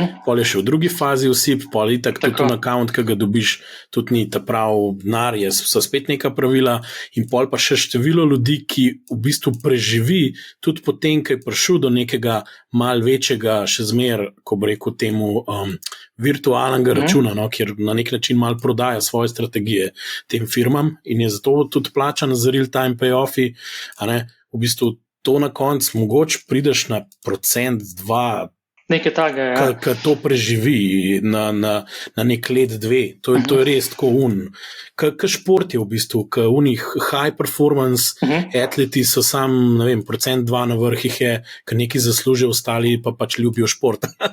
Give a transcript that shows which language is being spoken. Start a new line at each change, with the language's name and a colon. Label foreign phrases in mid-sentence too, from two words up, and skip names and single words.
Slovenian: Pol je še v drugi fazi vsip, pol itak tudi na account, ki ga dobiš, tudi ni ta prav denar, so spet neka pravila in pol pa še število ljudi, ki v bistvu preživi tudi potem, ko je prišel do nekega mal večjega, še zmer, ko bi rekel temu, virtualnega računa, no, kjer na nek način mal prodaja svoje strategije tem firmam in je zato tudi plačan za
English: real-time payoff-i,
Slovenian: a ne, v bistvu to na koncu mogoče prideš na 1%, 2%, nekaj takega, ja. Ki to preživi na nek let, 2. To je res tako Ka šport je v bistvu, ka unih
English: high performance
Slovenian: atleti so sam, ne vem, 1%, 2% na vrhih je, ka neki zaslužijo, ostali pa pač ljubijo šport.